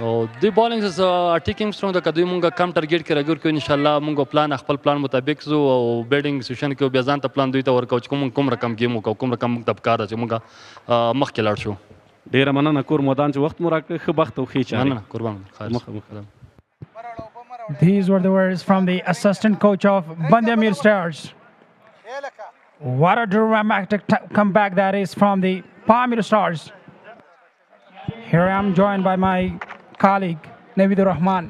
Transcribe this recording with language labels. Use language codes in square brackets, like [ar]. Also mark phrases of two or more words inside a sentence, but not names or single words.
[ps] او دوی [en] bowling attack [ps] هم سټرونګ ده که دوی مونږ کم ټارګېټ کې راګیر کړو [ar] انشاءالله [ps] مونږ پلان خپل پلان مطابق ځو او [en] batting session [ps] کې بیا ځان ته پلان دوی ته ورکوو چې کوم رقم ګیم وکړو کوم رقم موږ ته پکار ده چې مونږ مخکې لاړ شو. ډېره مننه کور مودان چې وخت مو راکړی ښه بخت او ښې چارې. مننه قربان. [en] These were the words from the assistant coach of Bandamir Stars. What a dramatic comeback that is from the Pamir Stars. Here I am joined by my colleague, Navidur Rahman.